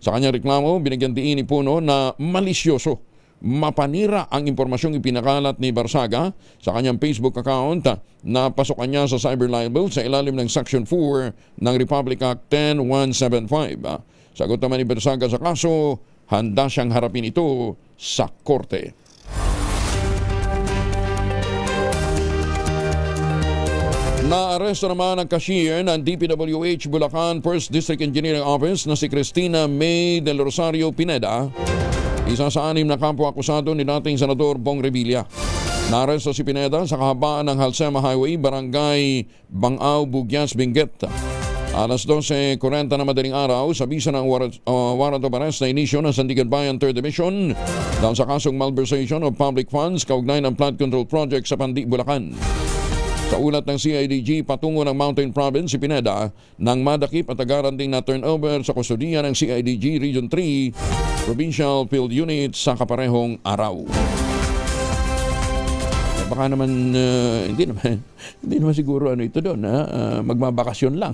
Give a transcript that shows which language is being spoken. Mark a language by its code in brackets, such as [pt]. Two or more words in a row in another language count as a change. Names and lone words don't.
[tl] Sa kanyang reklamo, binigyan diin ni Puno na malisyoso, mapanira ang impormasyong ipinakalat ni Barsaga sa kanyang Facebook account na pasukan niya sa [en] cyber libel [tl] sa ilalim ng Section 4 ng Republic Act 10175. Sagot naman ni Barsaga sa kaso, handa siyang harapin ito sa korte. Naaresto naman ang cashier ng DPWH Bulacan 1st District Engineering Office na si Cristina May del Rosario Pineda, isa sa 6 na kampo-akusado ni dating Senador Bong Revilla. Naaresto si Pineda sa kahabaan ng Halsema Highway, Barangay Bangao, Bugyas, Benguet. Alas 12:40 na madaling araw, sa bisa ng [en] warrant of arrest [tl] na inisyo ng Sandigan Bayan 3rd Division dahil sa kasong [en] malversation of public funds [tl] kaugnay ng [en] flood control project [tl] sa Pandi, Bulacan. Sa ulat ng CIDG, patungo ng Mountain Province si Pineda nang madakip at agaran ding na turnover sa kustodiya ng CIDG Region 3 Provincial Field Unit sa kaparehong araw. Baka naman, hindi naman siguro ito doon, magbabakasyon lang.